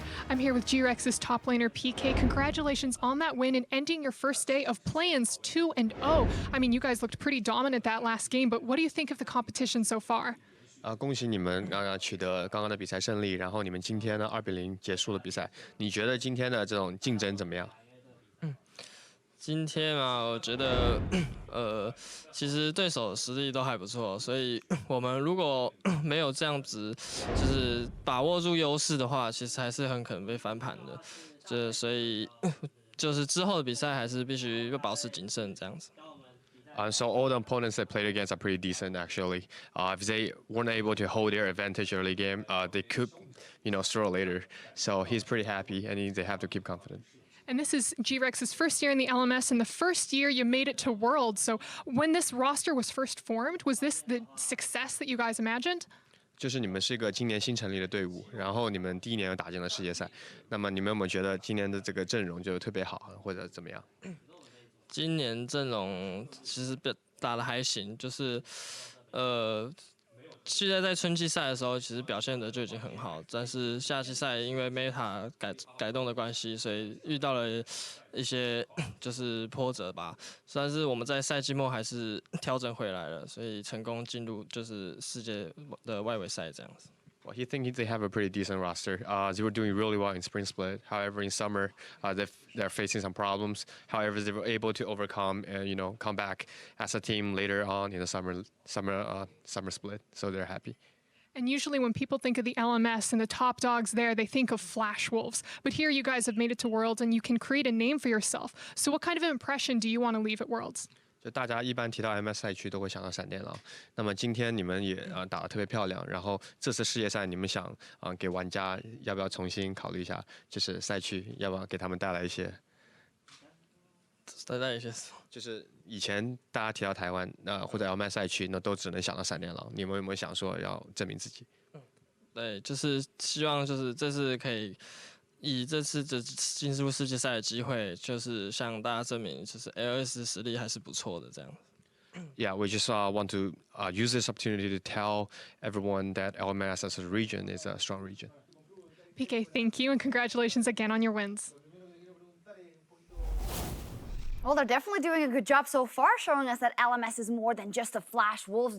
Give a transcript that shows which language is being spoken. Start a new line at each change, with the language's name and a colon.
English: I'm here with G-Rex's top laner PK. Congratulations on that win and ending your first day of play-ins 2-0. I mean, you guys looked pretty dominant that last game, but what do you think of the competition so far?
Chinese: 恭喜你们取得刚刚的比赛胜利，然后你们今天呢2-0结束了比赛。你觉得今天的这种竞争怎么样？今天啊，我觉得，其实对手实力都还不错，所以我们如果没有这样子，就是把握住优势的话，其实还是很可能被翻盘的。所以就是之后的比赛还是必须保持谨慎这样子。
English: So all the opponents they played against are pretty decent actually. If they weren't able to hold their advantage early game, they could, struggle later. So he's pretty happy, and they have to keep confident. And this is G-Rex's first year in the LMS, and the first year you made it to Worlds. So when this roster was first formed, was this the success that you guys imagined?
Chinese: 就是你们是一个今年新成立的队伍，然后你们第一年又打进了世界赛，那么你们有没有觉得今年的这个阵容就特别好，或者怎么样？今年阵容其实打得还行，就是现在在春季赛的时候，其实表现的就已经很好，但是夏季赛因为 Meta 改动的关系，所以遇到了一些就是波折吧。但是我们在赛季末还是调整回来了，所以成功进入就是世界的外围赛这样子。
English: Well, he thinks they have a pretty decent roster. They were doing really well in spring split. However, in summer, they're facing some problems. However, they were able to overcome and come back as a team later on in the summer split. So they're happy. And usually when people think of the LMS and the top dogs there, they think of Flash Wolves. But here you guys have made it to Worlds and you can create a name for yourself. So what kind of an impression do you want to leave at Worlds?
Chinese: 就大家一般提到 MS 赛区都会想到闪电狼，那么今天你们也打得特别漂亮，然后这次世界赛你们想给玩家要不要重新考虑一下，就是赛区要不要给他们带来一些就是以前大家提到台湾或者 MS 赛区，那都只能想到闪电狼，你们有没有想说要证明自己？对，就是希望就是这次可以。以这次的进入世界赛的机会，就是向大家证明，就是 LS 实力还是不错的这样。
English: Yeah, we just want to use this opportunity to tell everyone that LMS as a region is a strong region. PK, thank you and congratulations again on your wins. Well, they're definitely doing a good job so far, showing us that LMS is more than just a Flash Wolves.